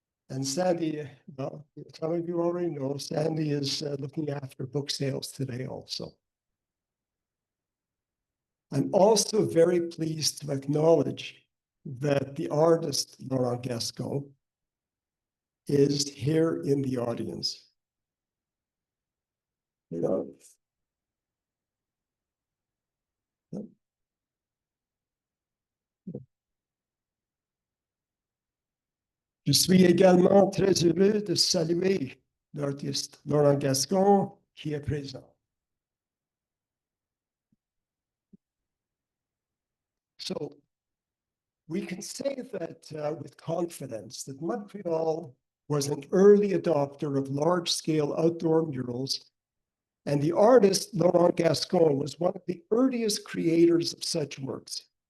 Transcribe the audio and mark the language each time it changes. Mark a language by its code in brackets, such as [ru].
[en] And Sandy, well, some of you already know, Sandy is looking after book sales today also. I'm also very pleased to acknowledge that the artist Laurent Gascon is here in the audience. You know, [fr] je suis également très heureux de saluer l'artiste Laurent Gascon qui est présent. [en] So we can say that with confidence that Montreal was an early adopter of large-scale outdoor murals, and the artist Laurent Gascon was one of the earliest creators of such works.